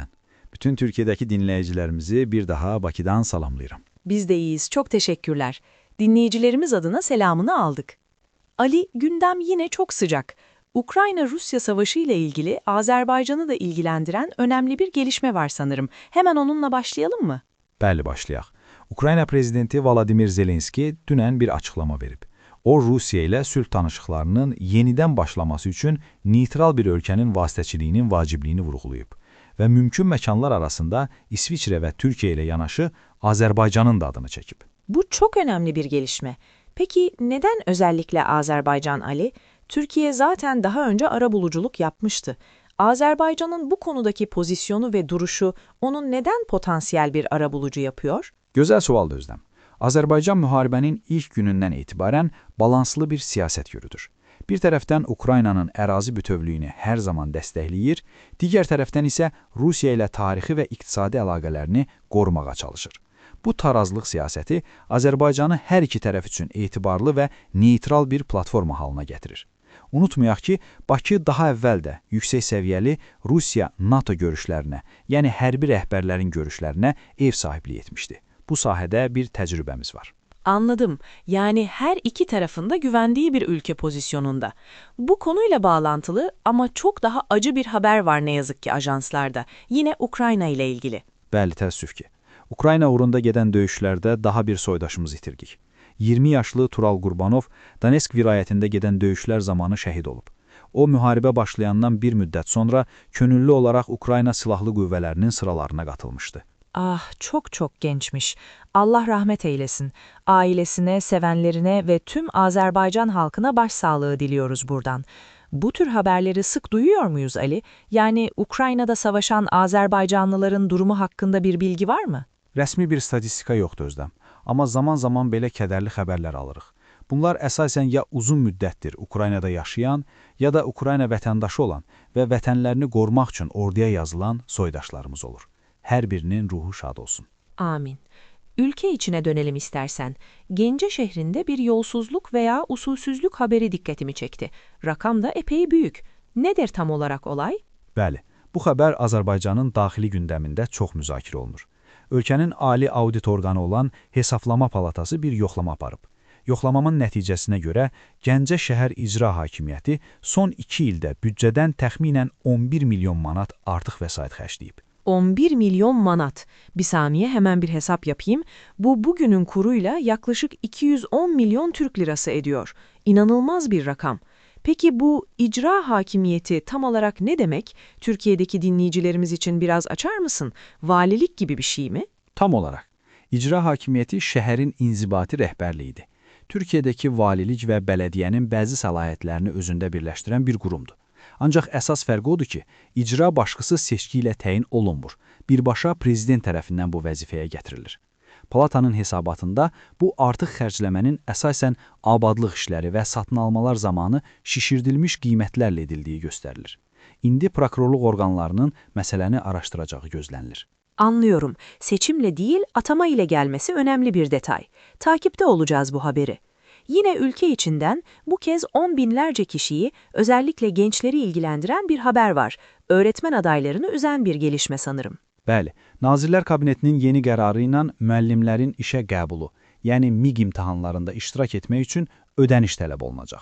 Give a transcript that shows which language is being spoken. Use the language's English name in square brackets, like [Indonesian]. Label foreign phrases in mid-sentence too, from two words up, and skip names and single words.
[Azerbaijani] Bütün Türkiye'deki dinleyicilerimizi bir daha Bakı'dan salamlayıram. [Turkish] Biz de iyiyiz, çok teşekkürler. Dinleyicilerimiz adına selamını aldık. Ali, gündem yine çok sıcak. Ukrayna-Rusya savaşı ile ilgili Azerbaycan'ı da ilgilendiren önemli bir gelişme var sanırım. Hemen onunla başlayalım mı? [Azerbaijani] Bəli, başlayaq. Ukrayna prezidenti Vladimir Zelenski dünən bir açıqlama verib. O, Rusiya ilə sülh danışıqlarının yenidən başlaması üçün neytral bir ölkənin vasitəçiliyinin vacibliyini vurğulayıb və mümkün məkanlar arasında İsviçrə və Türkiyə ilə yanaşı Azərbaycanın da adını çəkib. [Turkish] Bu çok önemli bir gelişme. Peki neden özellikle Azerbaycan Ali? Türkiye zaten daha önce arabuluculuk yapmıştı. Azerbaycan'ın bu konudaki pozisyonu ve duruşu onun neden potansiyel bir arabulucu yapıyor? [Azerbaijani] Gözəl sualdır Özlem. Azərbaycan müharibənin ilk günündən etibarən balanslı bir siyasət yürüdür. Bir tərəfdən Ukraynanın ərazi bütövlüyünü hər zaman dəstəkləyir, digər tərəfdən isə Rusiya ilə tarixi və iqtisadi əlaqələrini qorumağa çalışır. Bu tarazlıq siyasəti Azərbaycanı hər iki tərəf üçün etibarlı və neytral bir platforma halına gətirir. Unutmayaq ki, Bakı daha əvvəl də yüksək səviyyəli Rusiya-NATO görüşlərinə, yəni hərbi rəhbərlərin görüşlərinə ev sahibliyi etmişdi. Bu sahədə bir təcrübəmiz var. [Turkish] Anladım. Yani her iki tarafında güvendiği bir ülke pozisyonunda. Bu konuyla bağlantılı ama çok daha acı bir haber var ne yazık ki ajanslarda. Yine Ukrayna ile ilgili. [Azerbaijani] Bəli, təəssüf ki. Ukrayna uğrunda gedən döyüşlərdə daha bir soydaşımız itirdik. 20 yaşlı Tural Qurbanov Donetsk vilayətində gedən döyüşlər zamanı şəhid olub. O, müharibə başlayandan bir müddət sonra könüllü olaraq Ukrayna Silahlı Qüvvələrinin sıralarına qatılmışdı. Ah, [Turkish] çok gençmiş. Allah rahmet eylesin. Ailesine, sevenlerine ve tüm Azerbaycan halkına başsağlığı diliyoruz buradan. Bu tür haberleri sık duyuyor muyuz Ali? Yani Ukrayna'da savaşan Azerbaycanlıların durumu hakkında bir bilgi var mı? [Azerbaijani] Rəsmi bir statistika yoxdur Özlem. Amma zaman-zaman belə kədərli xəbərlər alırıq. Bunlar əsasən ya uzun müddətdir Ukraynada yaşayan, ya da Ukrayna vətəndaşı olan və vətənlərini qorumaq üçün orduya yazılan soydaşlarımız olur. Hər birinin ruhu şad olsun. Amin. [Turkish] Ülke içine dönelim istersen. Gence şehrinde bir yolsuzluk veya usulsüzlük haberi dikkatimi çekti. Rakam da epey büyük. Nedir tam olarak olay? Bəli, bu xəbər Azərbaycanın daxili gündəmində çox müzakirə olunur. Ölkənin ali audit orqanı olan Hesablama Palatası bir yoxlama aparıb. Yoxlamamın nəticəsinə görə Gəncə şəhər icra hakimiyyəti son 2 ildə büdcədən təxminən 11 milyon manat artıq vəsait xərcləyib. 11 milyon manat. Bir saniye hemen bir hesap yapayım. Bu bugünün kuruyla yaklaşık 210 milyon Türk lirası ediyor. İnanılmaz bir rakam. Peki bu icra hakimiyeti tam olarak ne demek? Türkiye'deki dinleyicilerimiz için biraz açar mısın? Valilik gibi bir şey mi? [Azerbaijani] Tam olarak. İcra hakimiyyəti şəhərin inzibati rəhbərliyidir. Türkiyədəki valilik və bələdiyyənin bəzi səlahiyyətlərini özündə birləşdirən bir qurumdur. Ancaq əsas fərqi odur ki, icra başqısı seçki ilə təyin olunmur. Birbaşa prezident tərəfindən bu vəzifəyə gətirilir. Palatanın hesabatında bu artıq xərcləmənin əsasən abadlıq işləri və satın almalar zamanı şişirdilmiş qiymətlərlə edildiyi göstərilir. İndi prokurorluq orqanlarının məsələni araşdıracağı gözlənilir. [Turkish] Anlıyorum. Seçimle değil, atama ile gelmesi önemli bir detay. Takipte olacağız bu haberi. Yine ülke içinden bu kez 10 binlerce kişiyi, özellikle gençleri ilgilendiren bir haber var. Öğretmen adaylarını üzen bir gelişme sanırım. [Azerbaijani] Bəli, Nazirlər Kabinetinin yeni qərarı ilə müəllimlərin işə qəbulu, yəni MİQ imtahanlarında iştirak etmək üçün ödəniş tələb olunacaq.